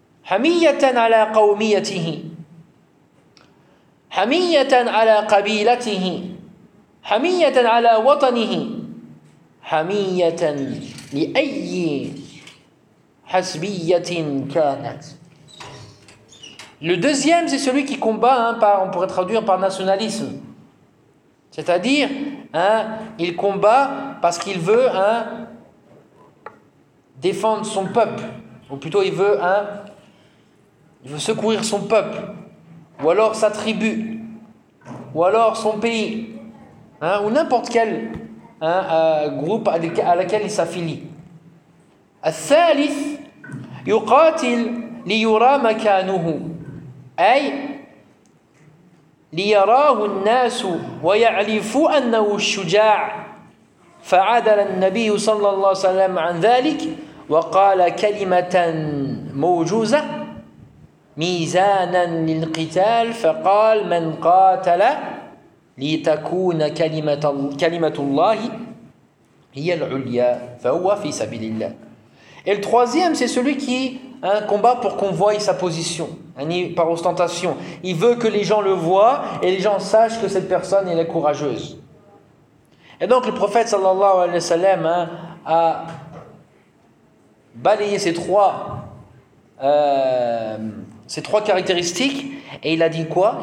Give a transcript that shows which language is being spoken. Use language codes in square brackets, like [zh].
[ar] حمية على قوميته، حمية على قبيلته، حمية على وطنه، حمية لأي حسبية كانت. [fr] Le deuxième, c'est celui qui combat, hein, par, on pourrait traduire par nationalisme. C'est-à-dire, hein, il combat parce qu'il veut, hein, défendre son peuple. Ou plutôt, il veut... Hein, il veut secourir son peuple, ou alors sa tribu, ou alors son pays, hein, ou n'importe quel, hein, groupe à laquelle il s'affilie. [ar] الثالث يقاتل ليرى مكانه أي ليراه الناس ويعرفوا أنه الشجاع فعدل النبي صلى الله عليه وسلم عن ذلك وقال كلمة موجوزة ميزانا للقتال فقال من قاتل لتكون كلمة الله هي العليا فهو في سبيل الله. [fr] Et le troisième, c'est celui qui, hein, combat pour qu'on voie sa position, hein, par ostentation. Il veut que les gens le voient et les gens sachent que cette personne, elle est courageuse. Et donc le prophète sallallahu alayhi wa sallam, hein, a balayé ces trois caractéristiques, et il a dit quoi ?